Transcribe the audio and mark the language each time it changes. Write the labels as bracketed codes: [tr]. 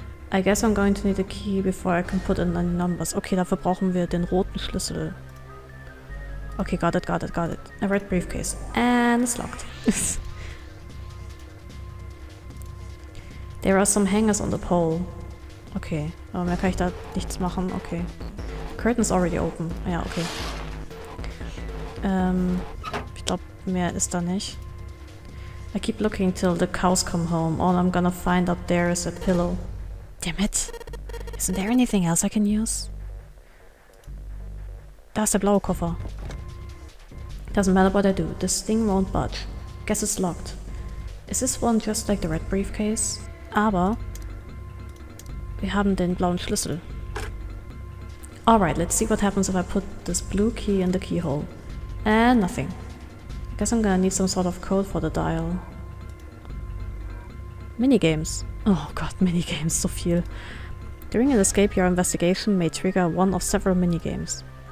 [en] I guess I'm going to need a key before I can put in any numbers. [de] Okay, dafür brauchen wir den roten Schlüssel. [en] Okay, got it. A red briefcase. And it's locked. There are some hangers on the pole. [de] Okay, aber mehr kann ich da nichts machen. Okay. [en] Curtain's already open. [de] Ja, okay. Ich glaube, mehr ist da nicht. [en] I keep looking till the cows come home. All I'm gonna find up there is a pillow. Damn it. Isn't there anything else I can use? [de] Da ist der blaue Koffer. [en] Doesn't matter what I do, this thing won't budge. Guess it's locked. Is this one just like the red briefcase? [de] Aber wir haben den blauen Schlüssel. [en] Alright, let's see what happens if I put this blue key in the keyhole. And nothing. Guess I'm gonna need some sort of code for the dial. Minigames. Oh god, minigames, [de] so viel. [en] During an escape, your investigation may trigger one of several minigames.